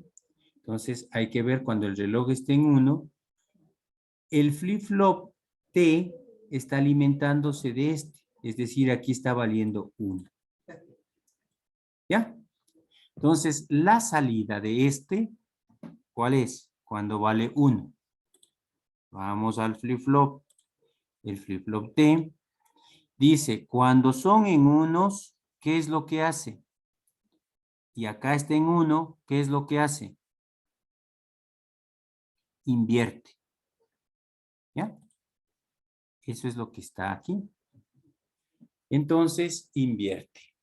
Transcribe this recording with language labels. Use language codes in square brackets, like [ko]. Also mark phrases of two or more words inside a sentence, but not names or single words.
[es] Entonces hay que ver cuando el reloj esté en 1, el flip-flop T está alimentándose de este, es decir, aquí está valiendo 1. ¿Ya? Entonces, la salida de este, ¿cuál es? Cuando vale 1. Vamos al flip-flop. El flip-flop T dice, cuando son en unos, ¿qué es lo que hace? Y acá está en 1, ¿qué es lo que hace? Invierte. ¿Ya? Eso es lo que está aquí. Entonces, invierte.